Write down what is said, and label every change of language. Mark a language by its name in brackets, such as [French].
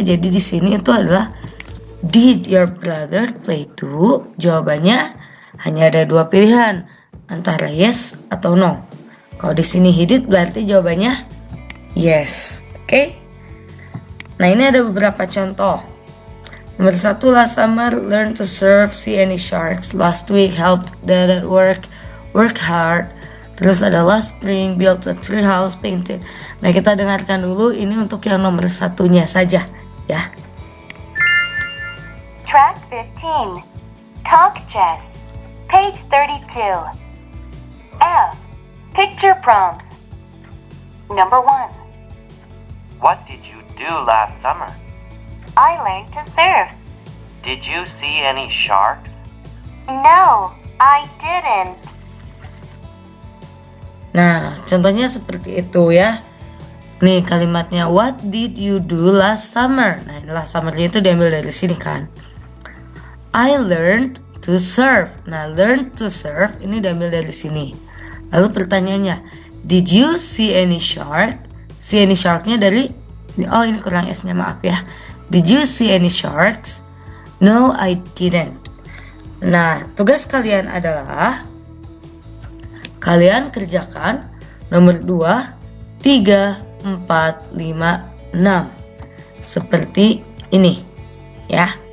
[Indonesian] Jadi di sini itu adalah [English] did your brother play too? [Indonesian] Jawabannya hanya ada dua pilihan, antara yes atau no. Kalau di sini he did, berarti jawabannya yes. Oke? Nah, ini ada beberapa contoh. Nomor 1, [English] last summer learn to surf, see any sharks. Last week helped dad at work hard. [Indonesian] Terus ada [English] last spring built a tree house, painted. [Indonesian] Nah, kita dengarkan dulu ini untuk yang nomor 1-nya saja, ya. [English] Track 15. Talk chess. Page 32. F. Picture prompts. Number 1. What did you do last summer? I learned to surf. Did you see any sharks? No, I didn't. [Indonesian] Nah, contohnya seperti itu ya. Nih kalimatnya, [English] what did you do last summer? [Indonesian] Nah, last summer-nya itu diambil dari sini kan. [English] I learned to surf. [Indonesian] Nah, learn to surf ini diambil dari sini. Lalu pertanyaannya, [English] did you see any shark? [Indonesian] See any shark-nya dari oh, ini kurang S-nya, maaf ya. [English] Did you see any sharks? No, I didn't. [Indonesian] Nah, tugas kalian adalah kalian kerjakan nomor 2, 3, 4, 5, 6 seperti ini ya.